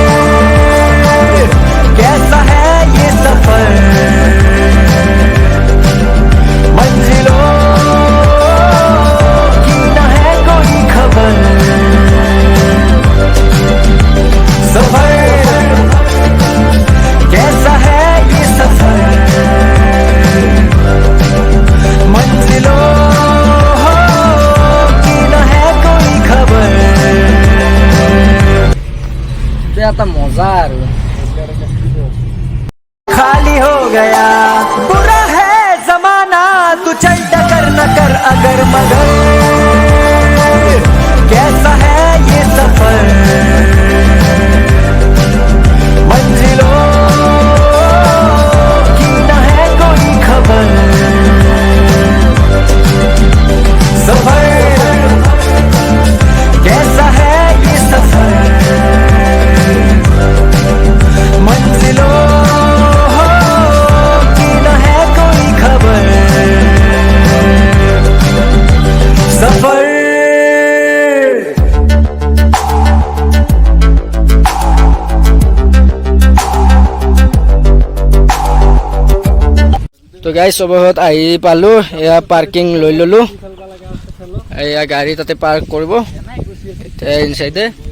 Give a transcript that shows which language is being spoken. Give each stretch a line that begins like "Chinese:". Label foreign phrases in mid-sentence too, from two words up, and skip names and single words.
Hindi: कैसा है ये सफर मंजिलों की न है कोई खबर सफर कैसा है ये सफर मंजिलों की न है कोई खबर
Assamese: এটা মজা আৰু
Hindi: खाली हो गया बुरा है जमाना तू चल टकर न कर अगर मगर कैसा है ये सफर मंजिलों की न है कोई खबर सफर कैसा है ये सफर मंजिलों की न है कोई खबर सफर
English: so guys
Assamese: চবত আহি পালোঁ এয়া পাৰ্কিং লৈ ল'লোঁ এয়া গাড়ী তাতে পাৰ্ক কৰিব এতিয়া ইনচাইডে